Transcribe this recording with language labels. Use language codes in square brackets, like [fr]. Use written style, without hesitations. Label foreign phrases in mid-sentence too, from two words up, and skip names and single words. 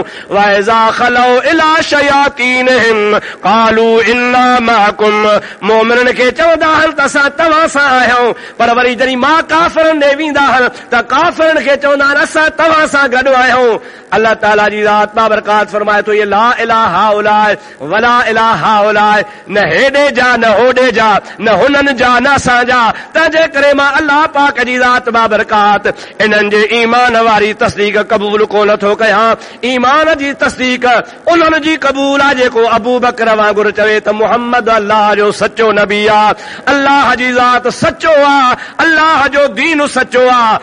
[ar] وإذا خلوا إلى شياطينهم قالوا إنا معكم, [sd] मोमिननि खे चवंदा आहिनि त असां तव्हां सां आहियूं। पर वरी जॾहिं मां काफ़रनि ॾे वेंदा आहिनि त काफ़रनि खे चवंदा आहिनि असां तव्हां सां गॾु आहियूं। अल्लाह ताला जी ज़ात बाबरकात फरमाए थो ये [ar] لا إلى هؤلاء ولا إلى هؤلاء, [sd] न हेॾे जा न होॾे जा, न हुननि जा न असांजा। तंहिंजे करे मां अल्लाह पाक जी ज़ात बाबरकात इन्हनि जे ईमान वारी तस्दीक क़बूल कोन थो कयां। ईमान जी तस्दीक उन्हनि जी क़बूल आहे जेको अबू बकर वांगुरु चवे त मुहम्मद अल्लाह जो सचो नबी आहे, अल्लाह जी ज़ात सचो आहे, अल्लाह जो दीन सचो आहे।